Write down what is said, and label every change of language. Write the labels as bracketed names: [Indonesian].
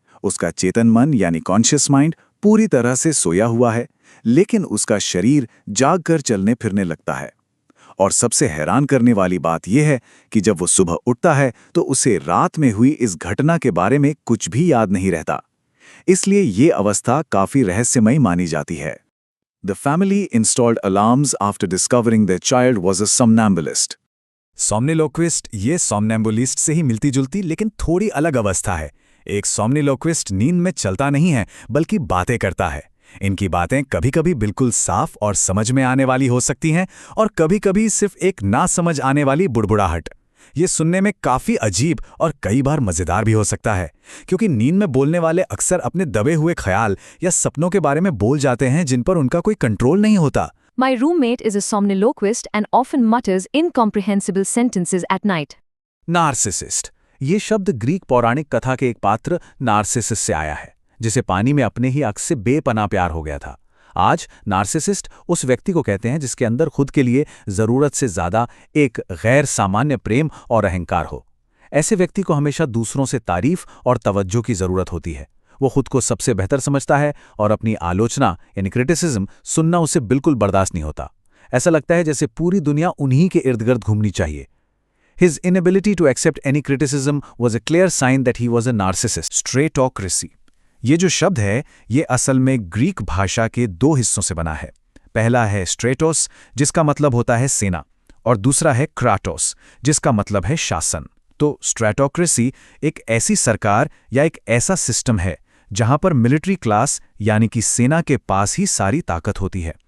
[Hindi] उसका चेतन मन यानी कॉन्शियस माइंड पूरी तरह से सोया हुआ है, लेकिन उसका शरीर जाग कर चलने फिरने लगता है। और सबसे हैरान करने वाली बात यह है कि जब वो सुबह उठता है तो उसे रात में हुई इस घटना के बारे में कुछ भी याद नहीं रहता। इसलिए ये अवस्था काफी रहस्यमयी मानी जाती है। [English] The family installed alarms after discovering their child was a somnambulist. [Hindi] सोमनिलोक्विस्ट ये सोमनैम्बुलिस्ट से ही मिलती जुलती लेकिन थोड़ी अलग अवस्था है। एक सोमनिलोक्विस्ट नींद में चलता नहीं है बल्कि बातें करता है। इनकी बातें कभी-कभी बिल्कुल साफ और समझ में आने वाली हो सकती हैं और कभी-कभी सिर्फ एक ना समझ आने वाली बुड़बुड़ाहट। ये सुनने में काफी अजीब और कई बार मजेदार भी हो सकता है, क्योंकि नींद में बोलने वाले अक्सर अपने दबे हुए ख्याल या सपनों के बारे में बोल जाते हैं जिन पर उनका कोई कंट्रोल नहीं होता। [English] My roommate is a somniloquist and often mutters incomprehensible sentences at night. [Hindi] Narcissist ये शब्द ग्रीक पौराणिक कथा के एक पात्र नार्सिसिस से आया है, जिसे पानी में अपने ही अक्स से बेपनाह प्यार हो गया था। आज नार्सिसिस्ट उस व्यक्ति को कहते हैं जिसके अंदर खुद के लिए जरूरत से ज्यादा एक गैर सामान्य प्रेम और अहंकार हो। ऐसे व्यक्ति को हमेशा दूसरों से तारीफ और तवज्जो की जरूरत होती है। वो खुद को सबसे बेहतर समझता है और अपनी आलोचना यानी क्रिटिसिज्म सुनना उसे बिल्कुल बर्दाश्त नहीं होता। ऐसा लगता है जैसे पूरी दुनिया उन्हीं के इर्द गिर्द घूमनी चाहिए। [English] His inability to accept any criticism was a clear sign that he was a narcissist. [Hindi] Stratocracy ये जो शब्द है ये असल में ग्रीक भाषा के दो हिस्सों से बना है। पहला है स्ट्रेटोस जिसका मतलब होता है सेना, और दूसरा है क्राटोस जिसका मतलब है शासन। तो स्ट्रेटोक्रेसी एक ऐसी सरकार या एक ऐसा सिस्टम है जहां पर मिलिट्री क्लास यानी कि सेना के पास ही सारी ताकत होती है।